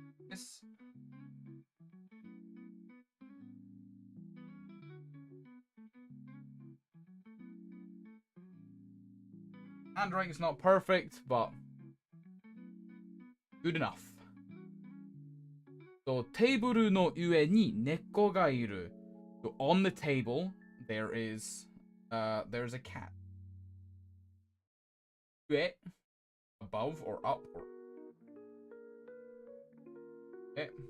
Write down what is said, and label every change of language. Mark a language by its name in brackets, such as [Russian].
[English] Yes. Handwriting's not perfect, but good enough. [Japanese] So, テーブルの上に猫がいる. [English] So, on the table, there's a cat. 上 above or up or okay.